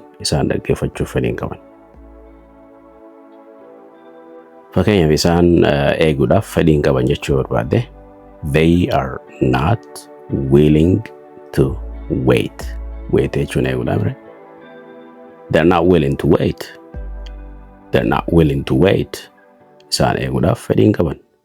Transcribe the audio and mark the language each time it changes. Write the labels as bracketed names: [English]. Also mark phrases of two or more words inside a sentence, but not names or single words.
[Oromo] Isaan dhaggeeffachuuf fedhii hin qaban. Fakkeenyaaf isaan eeguudhaaf fedhii hin qaban jechuu barbaadde. [English] They are not willing to wait. [Oromo] Wait jechuun eeguudhaaf mire. [English] They are not willing to wait. They're not willing to wait. [Oromo] Isaan eeguudhaaf fedhii hin qaban.